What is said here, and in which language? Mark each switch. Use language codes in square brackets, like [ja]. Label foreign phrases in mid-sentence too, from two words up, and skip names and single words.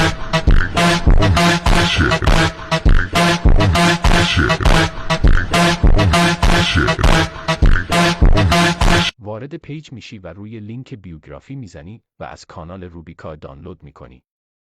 [pt] Vem com a xereca. Vem com a xereca. Vem com a xereca. [fa] وارد پیج میشی و روی لینک بیوگرافی میزنی و از کانال روبیکا دانلود میکنی.